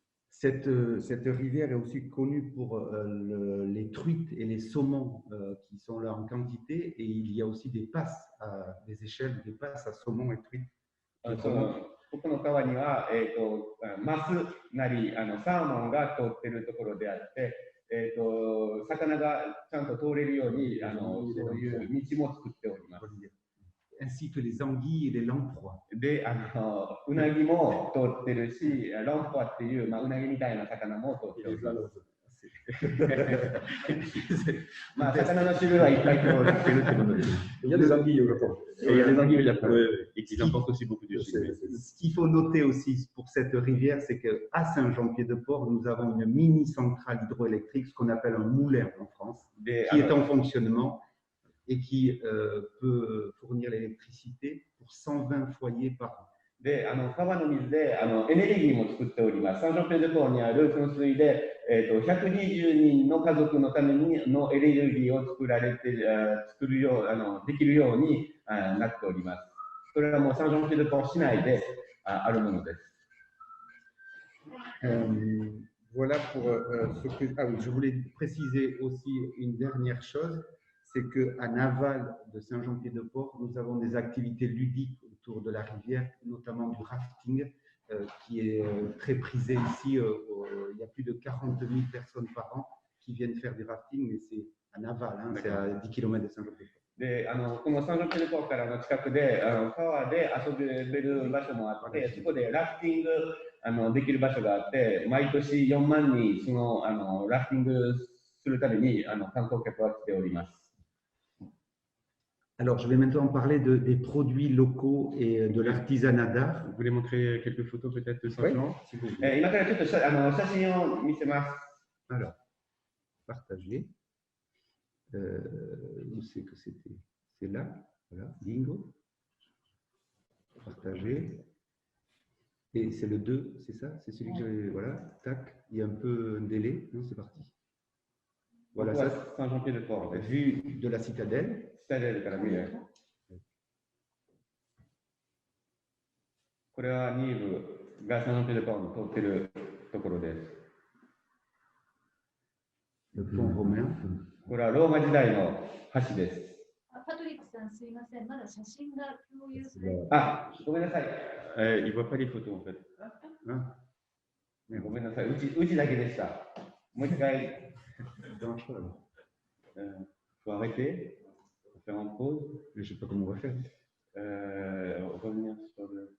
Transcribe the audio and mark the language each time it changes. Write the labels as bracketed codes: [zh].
[fr] Cette rivière est aussi connue pour les truites et les saumons qui sont là en quantité, et il y a aussi des passes, des échelles, des passes à saumon et truites. [ja] ここの川には、マスなりサーモンが通っているところであって、魚がちゃんと通れるようにそういう道も作っております。 [fr] Ainsi que les anguilles et les lamproies. [ja] で、うなぎも通ってるし、ランポアっていう、うなぎみたいな魚も通っております。魚の種類はいっぱい通ってるってことです。 [fr] Il y a des anguilles au Japon. Il y a des anguilles au Japon. Et qui apportent aussi beaucoup de chimie. Ce qu'il faut noter aussi pour cette rivière, c'est qu'à Saint-Jean-Pied-de-Port, nous avons une mini-centrale hydroélectrique, ce qu'on appelle un moulin en France, qui est en fonctionnement et qui peut fournir l'électricité pour 120 foyers par an. [ja] で、川の水でエネルギーも作っております。サンジョンペデポーにある噴水で、120人の家族のためのエネルギーを作るようできるようになっております。それはもうサンジョンペデポー市内であるものです。 [fr] Voilà pour ce que. Ah oui, je voulais préciser aussi une dernière chose, c'est qu'à Naval de Saint-Jean-Pied-de-Port, nous avons des activités ludiques autour de la rivière, notamment du rafting, qui est très prisé ici. Il y a plus de 40 000 personnes par an qui viennent faire du rafting, mais c'est à Naval, hein, c'est à 10 km de Saint-Jean-Pied-de-Port. [ja] で、このサンジョンペデポーからの近くで川で遊べる場所もあって、そこでラフティングできる場所があって、毎年4万人そのラフティングするために観光客は来ております。 [fr] Alors, je vais maintenant parler des produits locaux et de l'artisanat d'art. Vous voulez montrer quelques photos peut-être simplement? Si vous voulez. [ja] 今からちょっと写真を見せます。 [fr] Alors, partager. Où c'est que c'était? C'est là. Voilà, bingo. Partager. Et c'est le 2, c'est ça? C'est celui que j'avais. Voilà, tac. Il y a un peu un délai. Non, c'est parti. Voilà, ça, Saint-Jean-Pied-de-Port. vue de la citadelle. [ja] 下でから見る。これはニーブがサンジョンペデポーの通っているところです。 [fr] Le pont romain. [ja] これはローマ時代の橋です。パトリックさん、すいません。まだ写真が共有されている。ごめんなさい。 [fr] Il voit pas les photos en fait. [ja] ごめんなさい。うちだけでした。もう一回。 [fr] faut arrêter. Faire en pause, mais je ne sais pas comment on va faire. Revenir sur le.